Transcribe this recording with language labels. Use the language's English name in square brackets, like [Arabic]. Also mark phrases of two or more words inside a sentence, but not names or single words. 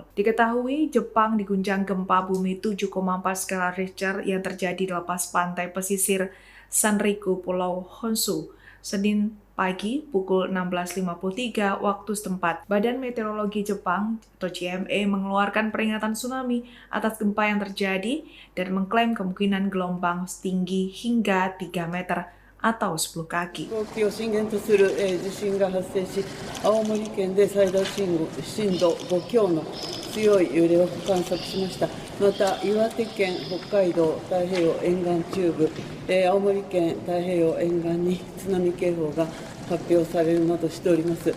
[Indonesian] Diketahui Jepang diguncang gempa bumi 7,4 skala Richter yang terjadi di lepas pantai pesisir Sanriku, Pulau Honshu, Senin pagi pukul 16.53 waktu setempat. Badan Meteorologi Jepang atau JMA mengeluarkan peringatan tsunami atas gempa yang terjadi dan mengklaim kemungkinan gelombang setinggi hingga 3 meter atau 10 kaki. [Japanese] 地震が発生し、青森県で最大震度5強の強い揺れを観測しました。また岩手県、北海道太平洋沿岸中部、青森県太平洋沿岸に津波警報が発表されるなどしております。